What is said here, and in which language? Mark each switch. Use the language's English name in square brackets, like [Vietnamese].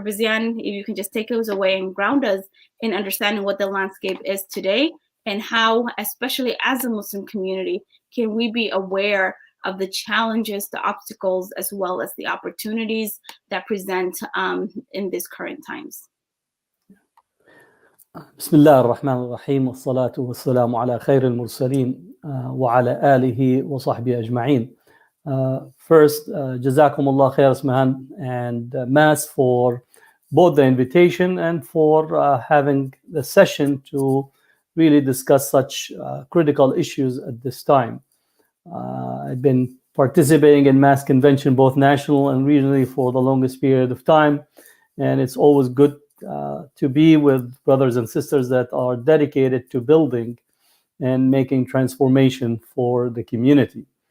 [English] Bazian, if you can just take us away and ground us in understanding what the landscape is today and how, especially as a Muslim community, can we be aware of the challenges, the obstacles, as well as the opportunities that present in these current times. [Arabic] بسم الله الرحمن الرحيم والصلاة والسلام على خير المرسلين وعلى آله وصحبه أجمعين. [English] First, [Arabic] جزاكم الله خير [English] Ismahan and Mas for both the invitation and for having the session to really discuss such critical issues at this time. I've been participating in Mas convention both national and regionally for the longest period of time, and it's always good to be with brothers and sisters that are dedicated to building and making transformation for the community.